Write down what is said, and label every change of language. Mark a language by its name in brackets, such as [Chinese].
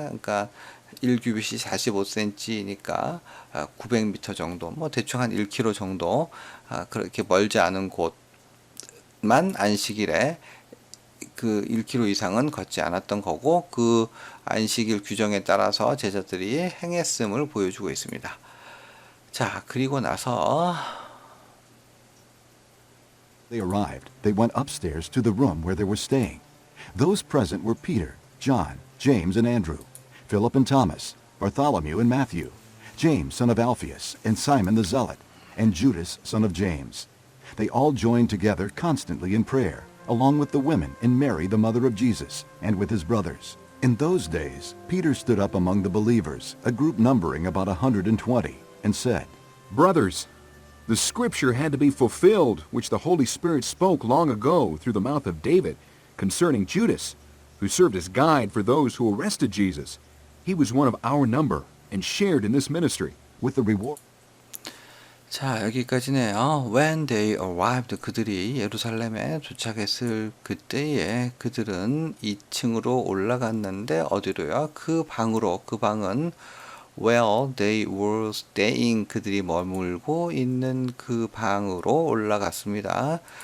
[Korean] 그러니까 1규빗이 45cm니까 900m 정도, 뭐 대충 한 1km 정도, 그렇게 멀지 않은 곳만 안식일에 그 1km 이상은 걷지 않았던 거고, 그 안식일 규정에 따라서 제자들이 행했음을 보여주고 있습니다. 자, 그리고 나서 [English] They arrived, they went upstairs to the room where they were staying. Those present were Peter, John, James, and Andrew, Philip and Thomas, Bartholomew and Matthew, James, son of Alphaeus, and Simon the Zealot, and Judas, son of James. They all joined together constantly in prayer, along with the women and Mary, the mother of Jesus, and with his brothers. In those days, Peter stood up among the believers, a group numbering about 120, and said, Brothers, the scripture had to be fulfilled, which the Holy Spirit spoke long ago through the mouth of David, concerning Judas, who served as guide for those who arrested Jesus. He was one of our number and shared in this ministry. with the reward. [Korean] 자, 여기까지네요. [English] When they arrived, [Korean] 그들이 예루살렘에 도착했을 그때에 그들은 2층으로 올라갔는데 어디로요? 그 방으로. 그 방은 [English] where they were staying, [Korean] 그들이 머물고 있는 그 방으로 올라갔습니다.